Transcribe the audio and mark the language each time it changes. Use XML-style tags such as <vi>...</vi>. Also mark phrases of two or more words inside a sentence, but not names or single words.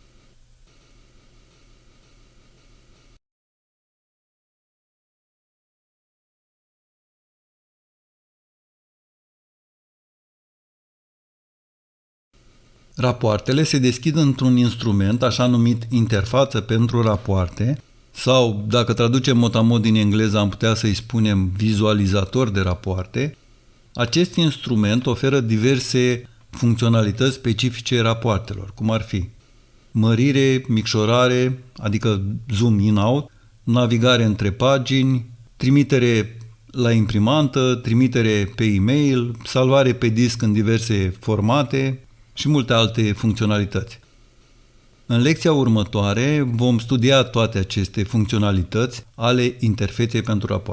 <ro>Rapoartele se deschid într-un instrument așa numit interfață pentru rapoarte sau, dacă traducem motamod din engleză, am putea să-i spunem vizualizator de rapoarte. Acest instrument oferă diverse funcționalități specifice rapoartelor, cum ar fi mărire, micșorare, adică</ro> <en>zoom in-out,</en> <ro>navigare între pagini, trimitere la imprimantă, trimitere pe e-mail, salvare pe disc în diverse formate și multe alte funcționalități. În lecția următoare vom studia toate aceste funcționalități ale interfeței pentru rapoarte.</ro>